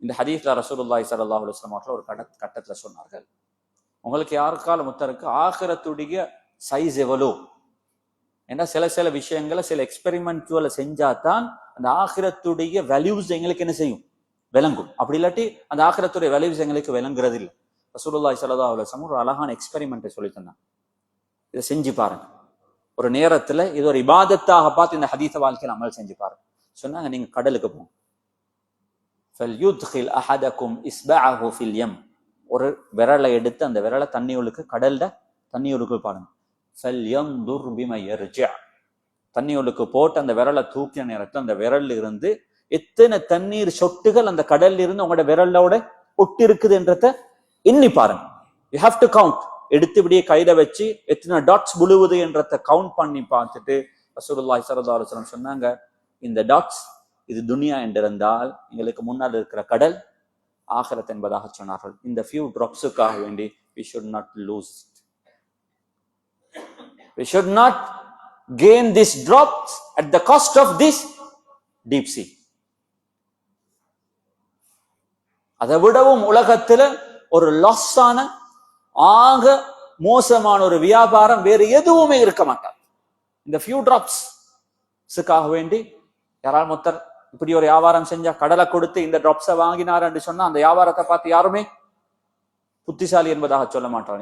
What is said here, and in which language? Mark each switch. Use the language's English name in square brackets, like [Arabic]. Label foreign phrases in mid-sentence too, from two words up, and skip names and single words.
[Tamil] இந்த ஹதீஸ்ல [Arabic] رسول الله صلى الله عليه وسلم [Tamil] அவர்கள் ஒரு கட்டத்துல சொன்னார்கள், உங்களுக்கு யாருக்கால முத்தருக்கு ஆகிரத்துடைய சைஸ் எவ்வளோ, ஏன்னா சில விஷயங்களை சில எக்ஸ்பெரிமெண்ட்ல செஞ்சாதான் அந்த ஆகிரத்துடைய வேல்யூஸ் எங்களுக்கு என்ன செய்யும், விளங்கும். அப்படி இல்லாட்டி அந்த ஆகிரத்துடைய வேல்யூஸ் எங்களுக்கு விளங்குறது இல்லை. [Arabic] رسول الله صلى الله عليه وسلم [Tamil] ஒரு அழகான எக்ஸ்பெரிமெண்ட்டை சொல்லி தந்தாங்க. இதை செஞ்சு பாருங்க. ஒரு நேரத்துல இது ஒரு இபாதத்தாக பார்த்து இந்த ஹதீஸ வாழ்க்கையில் அமல் செஞ்சு பாருங்க. சொன்னாங்க, நீங்க கடலுக்கு போங்க. [Arabic] فَلْيُدْخِلْ أَحَدَكُمْ إِصْبَعَهُ فِي الْيَمِّ, [Tamil] ஒரு விரலை எடுத்து அந்த விரலை தண்ணியுளுக்கு கடல்ல தண்ணியுளுக்கு பாருங்க. [Arabic] فَلْيَنْظُرْ بِمَا يَرْجِعُ, [Tamil] தண்ணியுளுக்கு போட்டு அந்த விரலை தூக்கிய நேரத்தில் அந்த விரல்ல இருந்து எத்தனை தண்ணீர் சொட்டுகள் அந்த கடல்ல இருந்து உங்களோட விரலோட ஒட்டி இருக்குது என்றத எண்ணி பாருங்க. [English] you have to count. [Tamil] எடுத்து இப்படியே கையில வச்சு எத்தனை டாட்ஸ் விழுவுது என்றத கவுண்ட் பண்ணி பார்த்துட்டு [Arabic] رسول الله صلى الله عليه وسلم [Tamil] சொன்னாங்க, இந்த டாட்ஸ் இது துனியா என்றிருந்தால் எங்களுக்கு முன்னால் இருக்கிற கடல் ஆகிரத் என்பதாக சொன்னார்கள். [English] இந்த few drops வேண்டி we should not lose it. We should not gain these drops at the cost of this deep sea. [Tamil] அதை விடவும் உலகத்துல ஒரு லாஸான ஆக மோசமான ஒரு வியாபாரம் வேறு எதுவுமே இருக்க மாட்டார். இந்த [English] few drops [Tamil] வேண்டி யாரால் மொத்தர் இப்படி ஒரு வியாபாரம் செஞ்சா, கடலை கொடுத்து இந்த டிராப்ஸை வாங்கினார் என்று சொன்னா அந்த வியாபாரத்தை பார்த்து யாருமே புத்திசாலி என்பதாக சொல்ல மாட்டாங்க.